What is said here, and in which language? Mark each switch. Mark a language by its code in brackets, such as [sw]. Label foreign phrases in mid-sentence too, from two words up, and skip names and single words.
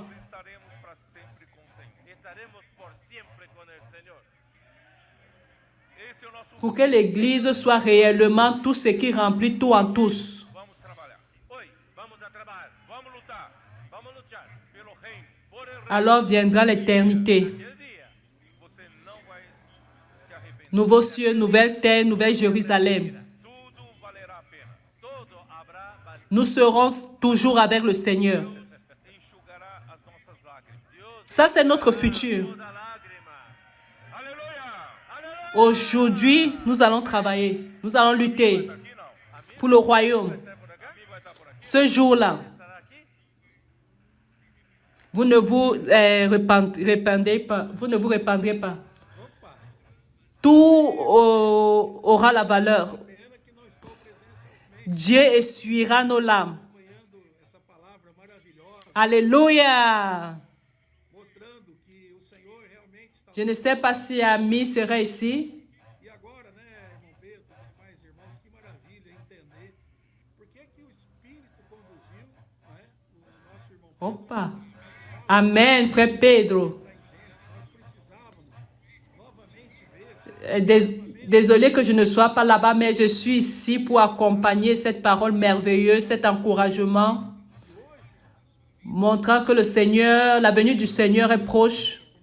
[pt] Estaremos para sempre com o Senhor. [es] Estaremos por siempre con el Señor. [pt] Esse é o nosso. [fr] Pour que l'Église soit réellement tout ce qui remplit tout en tous. [pt] Vamos trabalhar. [es] Hoy vamos a trabajar, [pt] Vamos lutar [es] vamos a luchar [pt] pelo reino. [es] por el reino. [fr] Alors viendra l'éternité. [es] El día [pt] Você não vai se arrepender. [fr] Nouveaux cieux, nouvelle terre, nouvelle Jérusalem. [pt] Tudo valerá a pena. [es] todo habrá valido. [fr] Nous serons toujours avec le Seigneur. [pt] Enxugará as nossas lágrimas. [es] Dios [fr] Ça, c'est notre futur. [es] toda lágrima. [pt] Aleluia! [fr] Aujourd'hui, nous allons travailler. Nous allons lutter [pt] Aqui não. [fr] pour le royaume. [pt] Quem vai estar por aqui? [fr] Ce jour-là, [es] Estará aquí. [fr] vous ne vous répandrez pas. Vous ne vous répandrez pas. Tout aura la valeur. Dieu essuiera nos larmes. [pt] essa palavra maravilhosa, [fr] Alléluia. [pt] mostrando que o Senhor realmente está. [fr] Je ne sais pas si Ami sera ici. [pt] E agora, né, irmão Pedro, mais irmãos, que maravilha entender por que que o Espírito conduziu, né, o nosso irmão Pedro. Opa. [fr] Amen, frère Pedro. Désolé que je ne sois pas là-bas, mais je suis ici pour accompagner cette parole merveilleuse, cet encouragement, montrant que le Seigneur, la venue du Seigneur est proche.